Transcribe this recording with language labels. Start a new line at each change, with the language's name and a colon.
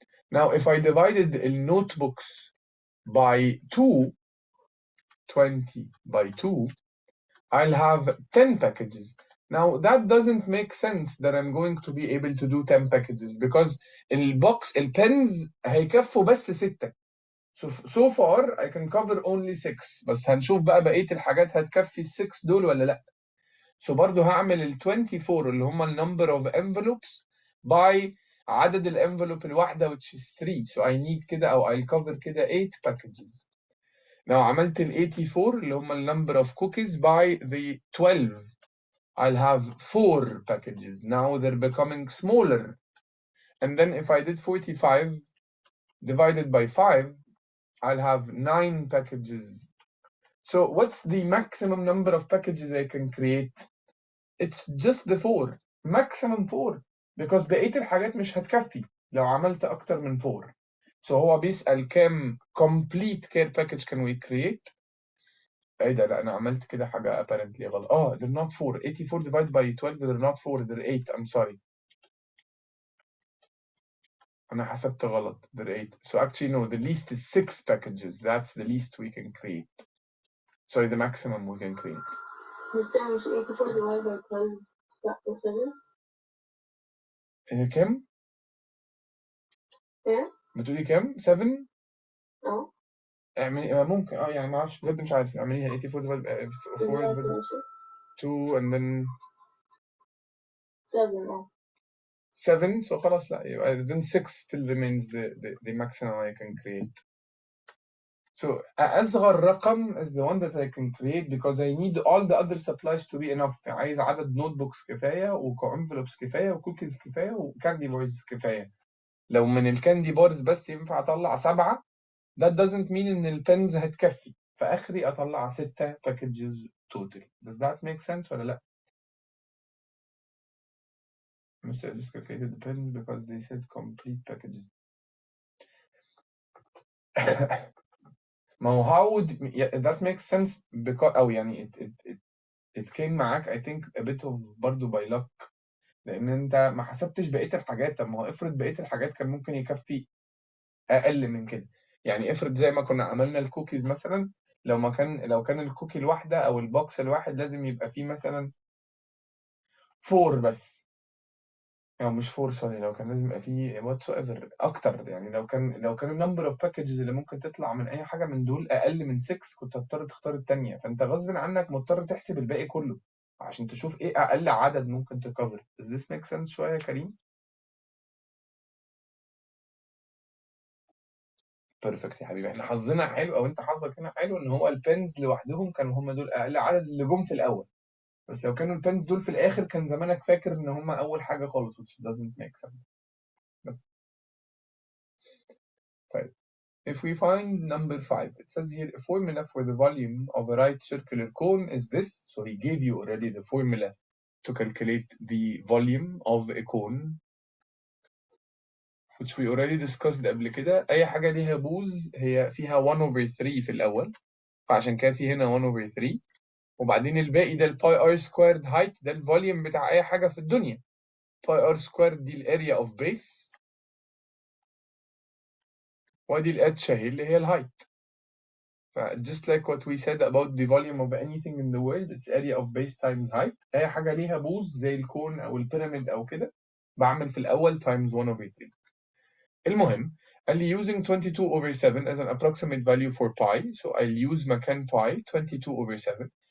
English: Now if I divided the notebooks by 2, 20 by 2, I'll have 10 packages. Now that doesn't make sense that I'm going to be able to do 10 packages because
Arabic: البنز هيكفوا بس 6.
English: So far I can cover only 6،
Arabic: بس هنشوف بقى بقية الحاجات هتكفي ال6 دول ولا لا.
English: So برضو هعمل ال 24
Arabic: اللي هم ال
English: number of envelopes by
Arabic: عدد الانفلوب الواحدة
English: which is 3. So I need
Arabic: كده أو
English: I'll cover كده 8 packages.
Arabic: لو عملت ال 84 اللي هم ال
English: number of cookies by the 12 I'll have 4 packages. Now they're becoming smaller. And then if I did 45 divided by 5, I'll have 9 packages. So what's the maximum number of packages I can create? It's just the 4. Maximum 4.
Arabic: Because بقية الحاجات مش هتكفي لو عملت أكتر من 4. So هو بيسأل كام complete care package can we create؟ ايه ده؟ لا انا عملت كده حاجة apparently غلط.
English: they're not 4. 84 divided by 12 they're not 4, they're 8. I'm sorry.
Arabic: أنا حسبت غلط.
English: They're 8. So actually no, the least is 6 packages. That's the least we can create. Sorry, the maximum we can create. Mr.
Arabic: مش
English: 84 divided by 12 is 7.
Arabic: هي كام؟ ايه؟ بتقولي كام؟ 7؟ اه اعملي ممكن يعني ما اعرفش بجد، مش عارف اعمليها
English: 84 divided by 4 divided by 2 and then
Arabic: 7 7.
English: So
Arabic: خلاص لا يبقى
English: then 6 still remains the maximum I can create. So
Arabic: أصغر رقم
English: is the one that I can create because I need all the other supplies to be enough.
Arabic: عايز عدد notebooks كفاية وenvelopes كفاية وكوكيز كفاية وكاندي بارز كفاية. لو من الكاندي بارز بس ينفع أطلع 7
English: that doesn't mean
Arabic: إن البنز هتكفي، فآخري أطلع 6 packages total.
English: Does that make sense
Arabic: ولا لأ؟
English: Mr. Edis calculated the pens because they said complete packages.
Arabic: ما هو
English: how would that makes sense because
Arabic: أو يعني
English: it came
Arabic: معاك
English: I think a bit of
Arabic: برضه by luck لأن أنت ما حسبتش بقية الحاجات. طب ما هو افرض بقية الحاجات كان ممكن يكفي أقل من كده. يعني افرض زي ما كنا عملنا الكوكيز مثلا، لو كان الكوكي الواحدة أو البوكس الواحد لازم يبقى فيه مثلا 4 بس، أو مش 4 سوري، لو كان لازم يبقى فيه whatsoever أكتر. يعني لو كان النمبر اوف باكجز اللي ممكن تطلع من أي حاجة من دول أقل من 6 كنت هتضطر تختار التانية، فأنت غصب عنك مضطر تحسب الباقي كله عشان تشوف إيه أقل عدد ممكن تكفر.
English: Does this make sense
Arabic: شوية يا كريم؟ بيرفكت يا حبيبي، احنا حظنا حلو او انت حظك هنا حلو ان هو البنز لوحدهم كانوا هم دول اقل عدد اللي جم في الاول، بس لو كانوا البنز دول في الاخر كان زمانك فاكر ان هم اول حاجه خالص
English: which doesn't make sense.
Arabic: بس طيب
English: if we find number 5 it says here a formula for the volume of a right circular cone is this. So he gave you already the formula to calculate the volume of a cone which we already discussed
Arabic: قبل كده. اي حاجه ليها بوز هي فيها 1/3 في الاول، فعشان كده في هنا 1/3، وبعدين الباقي ده الباي ار سكويرد هايت، ده الفوليوم بتاع اي حاجه في الدنيا. باي ار سكويرد دي الاريا اوف بيس، ودي الاتش اهي اللي هي الهايت.
English: ف just like what we said about the volume of anything in the world it's area of base times height.
Arabic: اي حاجه ليها بوز زي الكون او البيراميد او كده بعمل في الاول times 1/3. المهم قال لي
English: using 22/7 as an approximate value for pi, so I'll use
Arabic: مكان
English: pi 22/7.